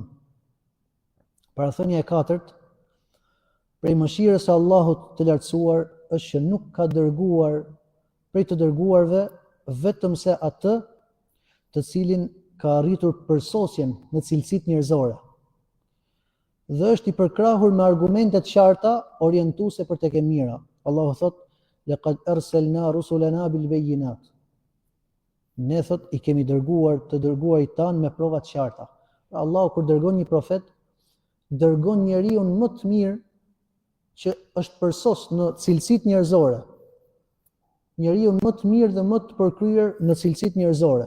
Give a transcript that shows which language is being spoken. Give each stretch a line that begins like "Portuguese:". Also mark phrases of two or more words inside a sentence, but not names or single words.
Albanian: Parathënia e katërt, prej mëshirës së Allahut të lartësuar është që nuk ka dërguar prej të dërguarve vetëm se atë të cilin ka arritur përsosjen në cilësitë njerëzore. Dhe është i përkrahur me argumente të qarta orientuese për tek e mira. Allahu thot:
Arabic: "لقد أرسلنا رسلنا بالبينات."
Albanian: Ne thot i kemi dërguar të dërguarit tanë me prova të qarta. Pra Allahu kur dërgon një profet, dërgon njeriu më të mirë që është përsos në cilësitë njerëzore. Njeriu më të mirë dhe më të përkryer në cilësitë njerëzore.